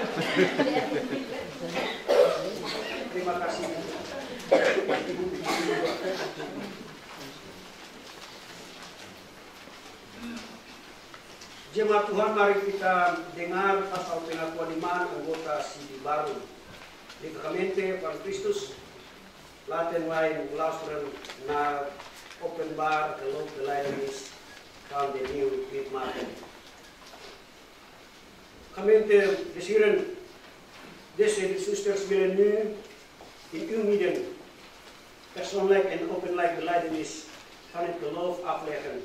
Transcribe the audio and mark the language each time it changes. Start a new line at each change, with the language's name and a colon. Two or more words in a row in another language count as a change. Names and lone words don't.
Indonesian: Terima kasih. Jemaat Tuhan, mari kita dengar pasal pengakuan iman anggota Sidi Baru.
Dutch: Libramente van Christus, laten wij luisteren naar openbaar geloofsbelijdenis van de nieuwe lidmaten. Gemeente des Heren, deze zusters willen nu in uw midden persoonlijk en openlijk belijdenis van het geloof afleggen.